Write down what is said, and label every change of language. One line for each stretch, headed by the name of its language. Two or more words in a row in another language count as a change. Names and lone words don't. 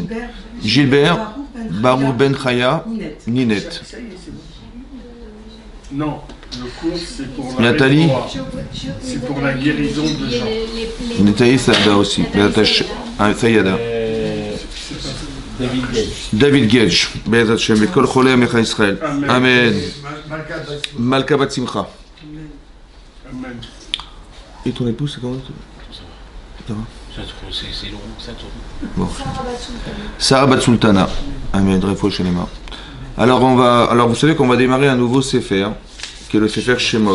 French: Gilbert Baruch Ben Chaya Ninet. Non, le cours c'est pour la Nathalie. C'est pour la guérison de Jean. Nathalie Sada aussi. Sayada. David Gage.
Hebrew: בעזרת השם. כל חולי עמך ישראל.
French: Amen. Malka Bat Simcha. Amen. Et ton épouse, c'est comment ça va? C'est long, ça tourne. Bon. Sarah Bat Sultana. Amen.
Hebrew: רפואה שלמה.
French: Alors vous savez qu'on va démarrer un nouveau Sefer, qui est le Sefer Shemot.